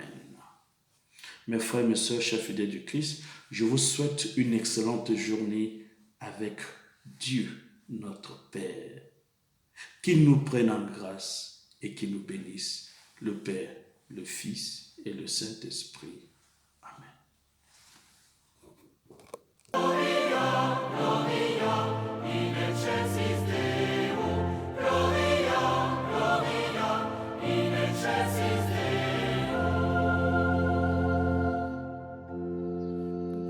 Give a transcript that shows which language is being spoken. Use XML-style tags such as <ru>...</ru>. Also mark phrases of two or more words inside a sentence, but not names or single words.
<fr>Mes frères, mes sœurs, chers fidèles du Christ, je vous souhaite une excellente journée avec Dieu, notre Père. Qu'il nous prenne en grâce et qu'il nous bénisse, le Père, le Fils et le Saint-Esprit. Amen.</fr> <la>Gloria, Gloria, in excelsis Deo. Gloria, Gloria, in excelsis Deo.</la>